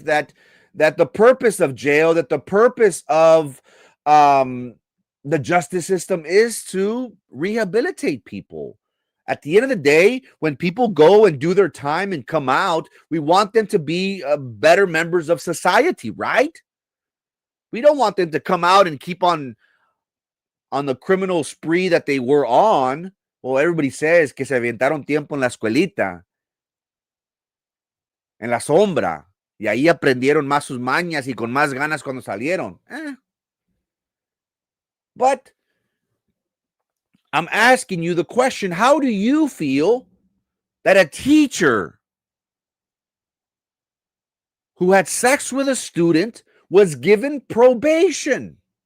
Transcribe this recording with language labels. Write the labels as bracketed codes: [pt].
[en] That the purpose of jail, that the purpose of the justice system is to rehabilitate people. At the end of the day, when people go and do their time and come out, we want them to be better members of society, right? We don't want them to come out and keep on the criminal spree that they were on. Well, everybody says [es] que se aventaron tiempo en la escuelita, en la sombra, y ahí aprendieron más sus mañas y con más ganas cuando salieron. [en] But I'm asking you the question, how do you feel that a teacher who had sex with a student was given probation?